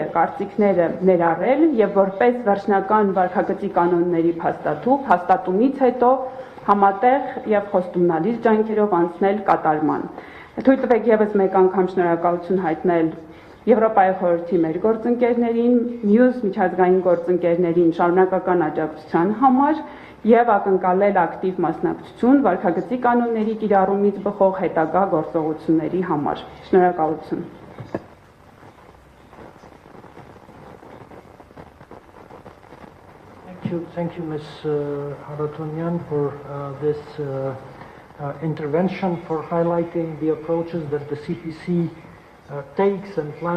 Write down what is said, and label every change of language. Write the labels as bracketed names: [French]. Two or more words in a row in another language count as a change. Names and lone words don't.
[Armenian] կարծիքները ներառել եւ որպես վերջնական վարքագծի կանոնների հաստատումից հետո համատեղ եւ խոստումնալից ջանքերով անցնել կատարման։ Թույլ տվեք եւս մեկ անգամ շնորհակալություն հայտնել Եվրոպայի խորհրդի մեր գործընկերներին, մյուս միջազգային գործընկերներին շարունակական աջակցության համար եւ ակնկալել ակտիվ մասնակցություն վարքագծի կանոնների կիրառումից բխող հետագա գործողությունների համար։ Շնորհակալություն։ [English] Thank you, Ms. Haratunyan, for this intervention, for highlighting the approaches that the CPC takes and plans